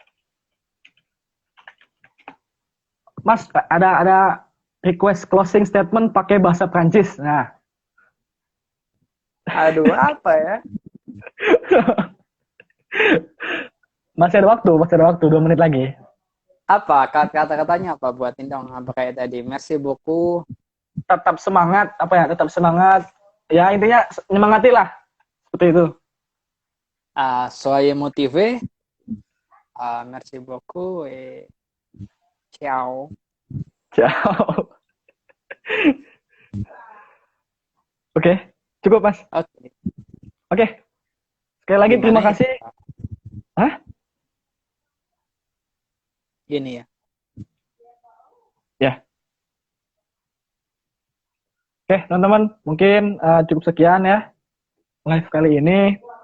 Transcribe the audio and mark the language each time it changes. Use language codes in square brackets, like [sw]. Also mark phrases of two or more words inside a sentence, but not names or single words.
[id] Mas, ada request [en] closing statement [id] pakai bahasa Prancis. Nah. Aduh, apa ya? Masih ada waktu 2 menit lagi. Apa kata-katanya apa buatin dong? Apa kayak tadi? [fr] Merci beaucoup. [id] Tetap semangat, apa ya? Tetap semangat. Ya intinya nyemangati lah. Seperti itu. [fr] Soyez motivé. Merci beaucoup. Ciao. Ciao. [id] Oke, cukup Mas. Oke. Oke. Sekali lagi Gimana terima ya? kasih. Hah? Gini ya. Ya. Oke, teman-teman, mungkin cukup sekian ya live kali ini.